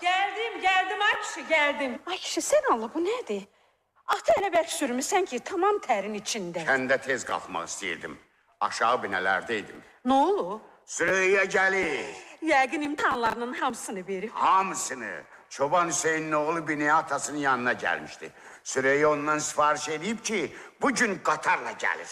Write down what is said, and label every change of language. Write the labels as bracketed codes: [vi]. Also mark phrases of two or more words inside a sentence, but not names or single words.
[tr] Geldim ay kişi, geldim. Ay kişi sen Allah bu nedir? [az] Atı elə bərk sürmüsən ki, tamam tərin içində. Kəndə tez qalxmaq istəyirdim. Aşağı binələrdəydim. Nə olub? Süreyya gəlir. Yəqin imtahanlarının hamısını verib. Hamısını. [tr] Çoban Hüseyin'in oğlu Biniye atasının yanına gelmişti. Süreyya ondan sipariş edip ki bugün Qatarla gelir.